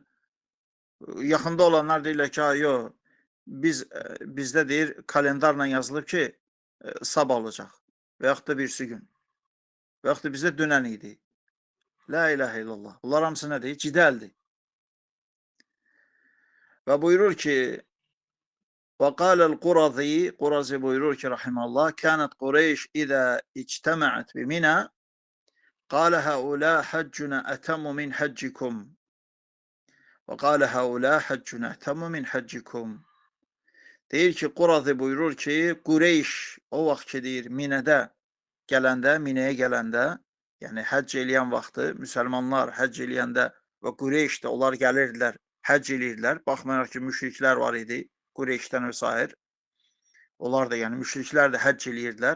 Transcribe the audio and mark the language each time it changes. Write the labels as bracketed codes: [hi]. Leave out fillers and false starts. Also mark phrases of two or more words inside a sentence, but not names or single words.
[az] Yaxında olanlar deyirlər ki, yox, bizdə deyir, kalendarla yazılıb ki, sabah olacaq və yaxud da birisi gün və yaxud da bizdə dünən idi. [ar] لا إله إلا الله. [az] Bunlar hamısı nədir? Cidəldir. Və buyurur ki, [ar] və قال القرظي, [az] Qurazi buyurur ki, [ar] رحمه الله كانت قريش إذا اجتمعت بمنى قال هؤلاء حجنا أتم من حجكم وقال هؤلاء حجنا أتم من حجكم. [az] Deyir ki, Qurazi buyurur ki, Qureyş o vaxt ki, deyir, Minədə gələndə, Minəyə gələndə, yəni həcc eləyən vaxtı, müsəlmanlar həcc eləyəndə və Qureyş də onlar gəlirdilər, həcc eləyirdilər. Baxmayaraq ki, müşriklər var idi, Qureyşdən və s. Onlar da, yəni müşriklər də həcc eləyirdilər.